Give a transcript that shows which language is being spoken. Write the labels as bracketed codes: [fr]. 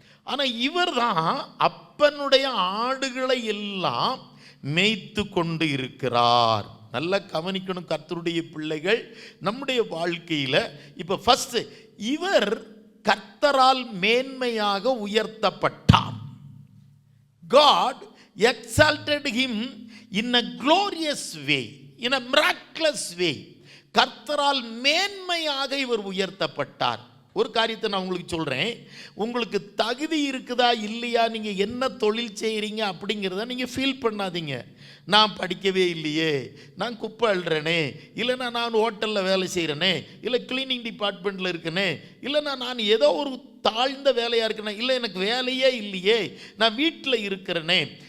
[ta] ஆனால் இவர் தான் அப்பனுடைய ஆடுகளை எல்லாம் மேய்த்து கொண்டு இருக்கிறார். நல்லா கவனிக்கணும் கர்த்தருடைய பிள்ளைகள், நம்முடைய வாழ்க்கையில். இப்போ ஃபர்ஸ்ட், இவர் கர்த்தரால் மேன்மையாக உயர்த்தப்பட்டார். [en] God exalted him in a glorious way, in a miraculous way. [ta] கர்த்தரால் மேன்மையாக இவர் உயர்த்தப்பட்டார். ஒரு காரியத்தை நான் உங்களுக்கு சொல்கிறேன். உங்களுக்கு தகுதி இருக்குதா இல்லையா, நீங்கள் என்ன தொழில் செய்கிறீங்க அப்படிங்கிறத நீங்கள் ஃபீல் பண்ணாதீங்க. நான் படிக்கவே இல்லையே, நான் குப்பை அள்ளுறேனே, இல்லைன்னா நான் ஹோட்டலில் வேலை செய்கிறேனே, இல்லை கிளீனிங் டிபார்ட்மெண்ட்டில் இருக்கனே, இல்லைன்னா நான் ஏதோ ஒரு தாழ்ந்த வேலையாக இருக்கனே, இல்லை எனக்கு வேலையே இல்லையே, நான் வீட்டில் இருக்கிறேனே.